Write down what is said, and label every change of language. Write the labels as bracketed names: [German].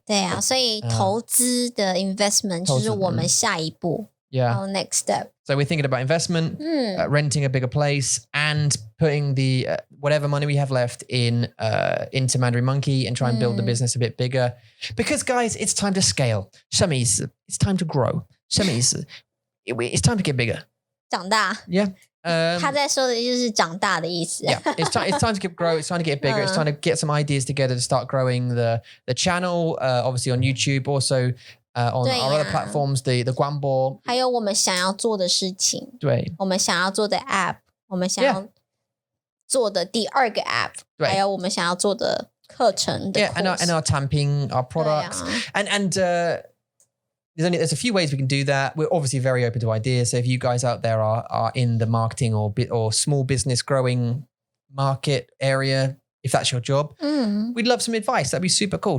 [Chinese] 对啊，所以投资的 investment 就是我们下一步。 [English] Our next step. So we're thinking about investment, renting a bigger place, and putting the whatever money we have left into Mandarin Monkey and try and build the business a bit bigger. Because guys, it's time to scale. [Chinese] 什么意思？ [English] It's time to grow. 什么意思？It's time to get bigger. [Chinese] 长大。 [English] Yeah. [Chinese] 他在说的就是长大的意思。 [English] Yeah, it's time to grow. It's time to get bigger. It's time to get some ideas together to start growing the channel. Obviously on YouTube, also on our other platforms, the 广播， [Chinese] 还有我们想要做的事情。对，我们想要做的 app， 我们想要做的第二个 app， 还有我们想要做的课程的 [English] course. and our 产品, our products, and there's a few ways we can do that. We're obviously very open to ideas. So if you guys out there are in the marketing or small business growing market area, if that's your job, we'd love some advice. That'd be super cool.